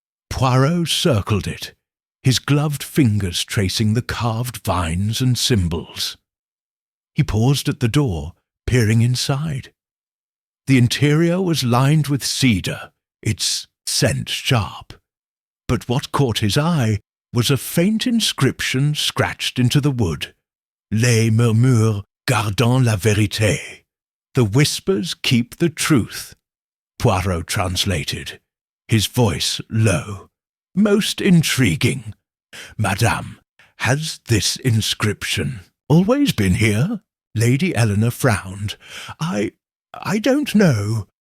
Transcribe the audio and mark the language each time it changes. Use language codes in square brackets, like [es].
[en] Poirot circled it, his gloved fingers tracing the carved vines and symbols. He paused at the door, peering inside. The interior was lined with cedar, its scent sharp. But what caught his eye was a faint inscription scratched into the wood. [fr] Les murmurs gardant la vérité. [en] The whispers keep the truth, Poirot translated, his voice low. Most intriguing. Madame, has this inscription always been here? Lady Eleanor frowned. I don't know.